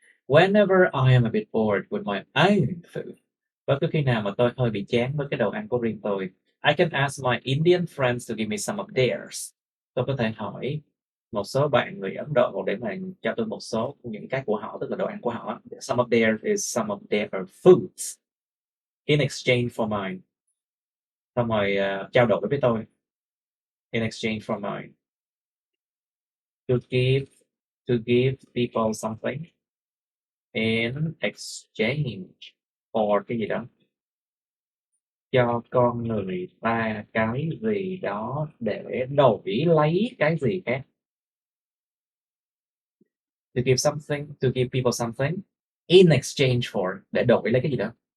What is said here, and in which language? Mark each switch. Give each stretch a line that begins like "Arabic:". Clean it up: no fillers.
English: Whenever I am a bit bored with my own food,
Vietnamese: bất cứ khi nào mà tôi hơi bị chán với cái đồ ăn của riêng tôi,
English: I can ask my Indian friends to give me some of theirs.
Vietnamese: Tôi có thể hỏi một số bạn người Ấn Độ để mà cho tôi một số những cái của họ, tức là đồ ăn của họ.
English: Some of theirs is some of their foods in exchange for mine.
Vietnamese: Xong rồi trao đổi với tôi.
English: In exchange for mine. To give people something in exchange for
Vietnamese: cái gì đó. Cho con người ta cái gì đó để đổi lấy cái gì khác.
English: To give people something in exchange for,
Vietnamese: để đổi lấy cái gì đó.